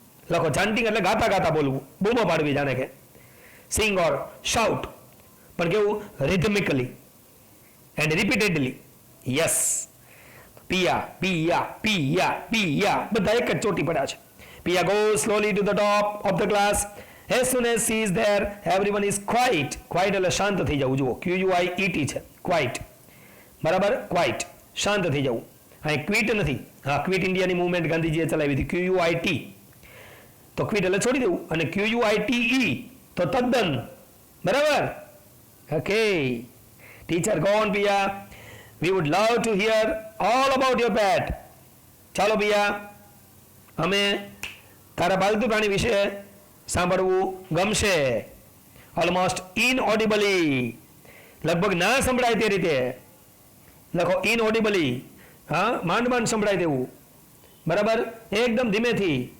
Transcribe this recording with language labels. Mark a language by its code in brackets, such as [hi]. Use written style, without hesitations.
[gu] લખો, ચાન્ટિંગ એટલે ગાતા બોલવું, બૂમો પાડવી, જાણે કે [en] sing or shout, [gu] પણ કેવું? [en] Rhythmically and repeatedly. Yes, [gu] પિયા પિયા પિયા પિયા, બધા એક જ ચોટી પડ્યા છે. [en] Piya goes slowly to the top of the class. As soon as she is there, everyone is quiet. [gu] Quiet એટલે શાંત થઈ જવું. જુઓ, QUIET છે, ક્વાઇટ, બરાબર, ક્વાઇટ, શાંત થઈ જવું. અહીં ક્વિટ નથી. હા, ક્વિટ ઇન્ડિયાની મૂવમેન્ટ ગાંધીજીએ ચલાવી હતી, QUIT. તો ક્વિટ એટલે છોડી દેવું, અને QUITE તો તદ્દન, બરાબર. [en] Okay. Teacher, go on, Pia. We would love to hear all about your pet. [gu] ચાલો પિયા, અમે તારા પાલતુ પ્રાણી વિશે સાંભળવું ગમશે. [en] almost inaudibly, [gu] લગભગ ના સંભળાય તે રીતે લખો. ઇનઓડિબલી, હા, માંડ માંડ સંભળાય તેવું. બરાબર, એકદમ ધીમેથી.